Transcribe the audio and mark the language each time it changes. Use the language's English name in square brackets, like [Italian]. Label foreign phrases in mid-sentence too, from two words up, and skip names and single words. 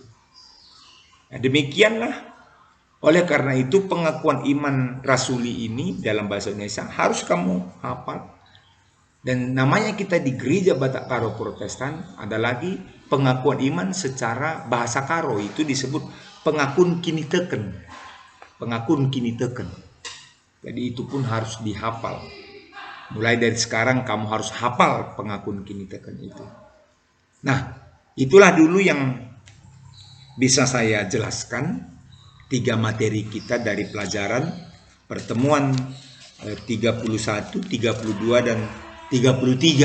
[Indonesian] Nah, demikianlah. Oleh karena itu pengakuan iman rasuli ini dalam bahasa Indonesia harus kamu hafal. Dan namanya kita di gereja Batak Karo Protestan ada lagi pengakuan iman secara bahasa Karo, itu disebut pengakuan kini teken. Pengakuan kini teken. Jadi itu pun harus dihafal. Mulai dari sekarang kamu harus hafal pengakuan kini teken itu. Nah, itulah dulu yang bisa saya jelaskan 3 materi kita dari pelajaran pertemuan 31, 32 dan 33.